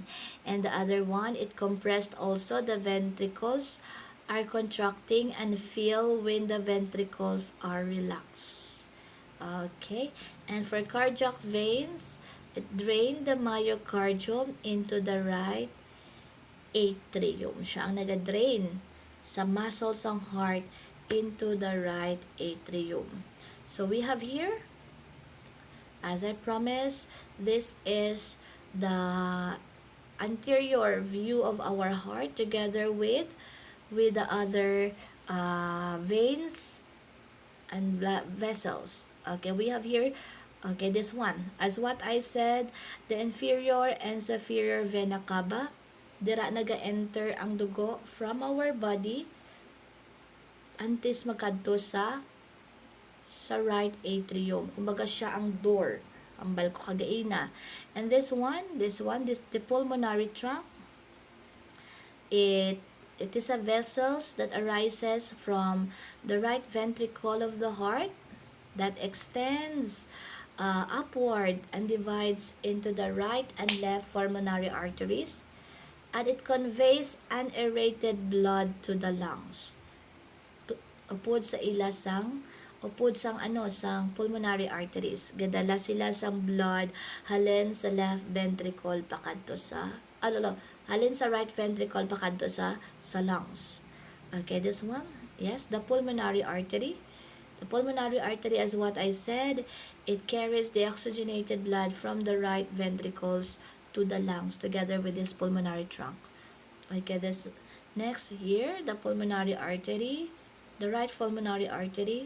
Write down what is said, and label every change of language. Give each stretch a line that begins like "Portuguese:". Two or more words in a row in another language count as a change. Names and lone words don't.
English: And the other one, it compressed also the ventricles are contracting and fill when the ventricles are relaxed. Okay, and for cardiac veins, it drained the myocardium into the right atrium.
Hiligaynon: Siya ang nag-drain sa muscles ng heart
English: into the right atrium. So we have here, as I promised, this is the anterior view of our heart together with the other veins and vessels. Okay, we have here, okay, this one. As what I said, the inferior and superior vena cava,
Hiligaynon: dira naga-enter ang dugo
English: from our body
Hiligaynon: antes magkadto sa right atrium. Kumbaga siya ang door, ang balko kagaina.
English: And this the pulmonary trunk, it is a vessels that arises from the right ventricle of the heart that extends upward and divides into the right and left pulmonary arteries, and it conveys unaerated blood to the lungs.
Hiligaynon: Upod sa ilasang sang
English: pulmonary arteries,
Hiligaynon: gadala sila sang blood halin sa
English: left ventricle
Hiligaynon: pakadto sa halin sa
English: right ventricle
Hiligaynon: pakadto sa lungs.
English: Okay, this one, yes, the pulmonary artery. The pulmonary artery, as what I said, it carries the oxygenated blood from the right ventricles to the lungs together with this pulmonary trunk. Okay, this next here, the pulmonary artery, the right pulmonary artery.